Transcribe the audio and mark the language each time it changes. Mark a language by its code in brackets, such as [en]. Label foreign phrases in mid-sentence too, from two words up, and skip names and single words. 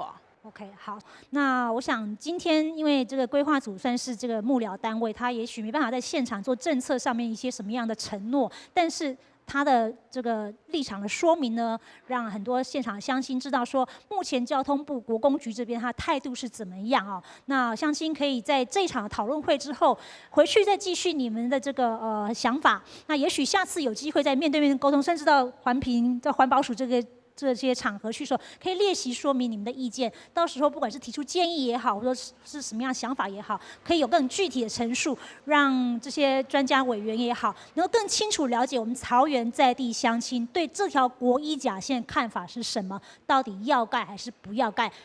[zh] OK， 好，那我想今天因為這個規劃組算是這個幕僚單位，他也許沒辦法在現場做政策上面一些什麼樣的承諾，但是他的這個立場的說明呢，讓很多現場的鄉親知道說，目前交通部國工局這邊他的態度是怎麼樣啊？那鄉親可以在這場討論會之後，回去再繼續你們的這個想法。那也許下次有機會在面對面溝通，甚至到環評、到環保署這個这些场合去的时候，可以列席说明你们的意见。到时候不管是提出建议也好，或者是什么样想法也好，可以有更具体的陈述，让这些专家委员也好，能够更清楚了解我们桃园在地乡亲对这条国一甲线看法是什么，到底要盖还是不要盖？